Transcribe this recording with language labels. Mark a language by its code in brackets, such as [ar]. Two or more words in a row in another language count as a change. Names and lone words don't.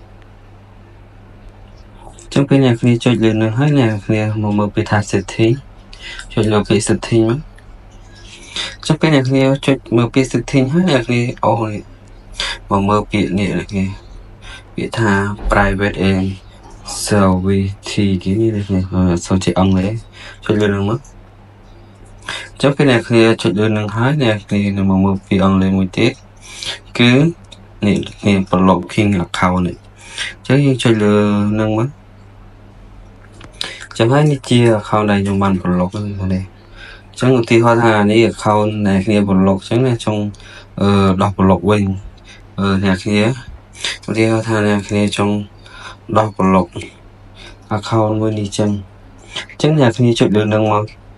[km] ចឹងពេលអ្នកគ្នាចុចលើនឹងហើយអ្នកគ្នាមកមើលពីថា setting ចុចលើពី setting មកចឹង ពេលអ្នកគ្នាចុចមើលពី setting ហើយអ្នកគ្នាអូមកមើលពាក្យនេះអ្នកគ្នាពាក្យថា [en] private and security [km] គេនេះអ្នកគ្នាសូមជាអង់គ្លេសចុចលើនឹងមកចឹងពេលអ្នកគ្នាចុចលើនឹងហើយអ្នកគ្នានឹងមកមើលពីអង់គ្លេសមួយទៀតគឺនេះគេ [en] blocking account [km] នេះចឹងយើងចុចលើនឹងមក ចឹងហើយនេះជា account ដែលខ្ញុំបាន block ហ្នឹងនេះចឹងឧទាហរណ៍ថានេះ account ដែលគ្នា block ចឹងណាចង់ដោះ block វិញអ្នកគ្នាឧទាហរណ៍ថាអ្នកគ្នាចង់ដោះ [en] block account [km] មួយនេះចឹងអ្នកគ្នាចុចលើនឹងមក